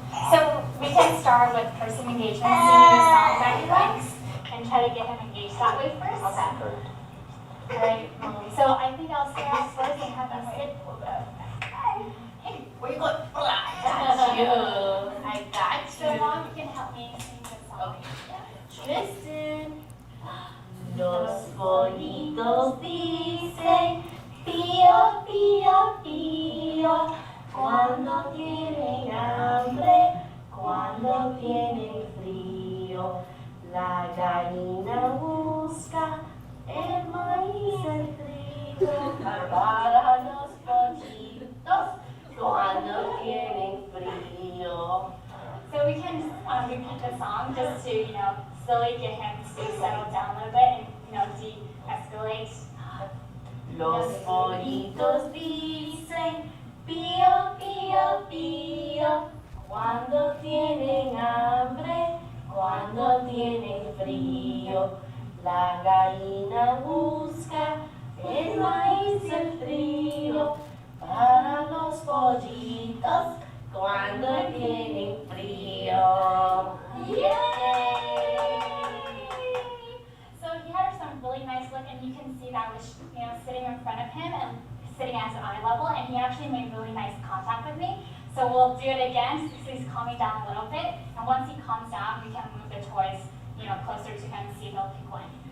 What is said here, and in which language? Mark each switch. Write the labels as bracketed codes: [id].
[en] So we can start with person engagement, singing a song that he likes, and try to get him engaged that way first. Okay. Alright, so I think I'll start off first and have him sit. Hey, Where you going? I got you. So Mom, you can help me sing the song. Okay. Listen. [es] Los pollitos dicen pío, pío, pío, cuando tienen hambre, cuando tienen frío. La gallina busca el maíz, el trigo para los pollitos cuando tienen frío. [en] So we can repeat the song just to, slowly get him to settle down a little bit and, de-escalate. [es] Los pollitos dicen pío, pío, pío, cuando tienen hambre, cuando tienen frío. La gallina busca el maíz, el trigo para los pollitos cuando tienen frío. [en] Yay! So he had some really nice look, and you can see that I was, sitting in front of him and sitting at his eye level, and he actually made really nice contact with me. So we'll do it again, so he's calming down a little bit, and once he calms down, we can move the toys, closer to him and see if he'll pick one.